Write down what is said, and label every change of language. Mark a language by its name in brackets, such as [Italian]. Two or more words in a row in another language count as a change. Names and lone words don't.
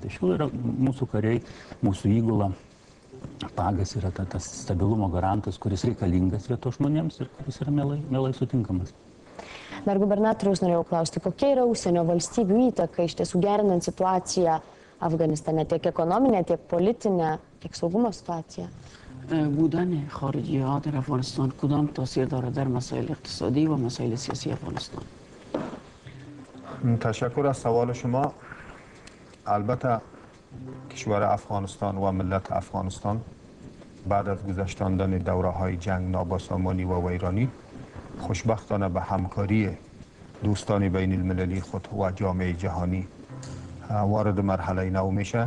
[Lithuanian] Tai šiuo yra mūsų kariai, mūsų įgula. Pagas yra tas stabilumo garantas, kuris reikalingas vietos žmonėms ir kuris yra mielai sutinkamas. Dar gubernatoriaus norėjau klausti, kokia yra užsienio valstybių įtaka iš tiesų gerinant situaciją Afganistane, tiek ekonominę, tiek politinę, tiek saugumo situaciją؟ [Persian] بودن خارجی ها در افغانستان کدام تاثیر دارد در مسائل اقتصادی و مسائل سیاسی افغانستان؟ تشکر از سوال شما. البته کشور افغانستان و ملت افغانستان بعد از گذشتاندن دوره های جنگ نابسامانی و ویرانی خوشبختانه به همکاری دوستان بین المللی خود و جامعه جهانی وارد مرحله نو میشه.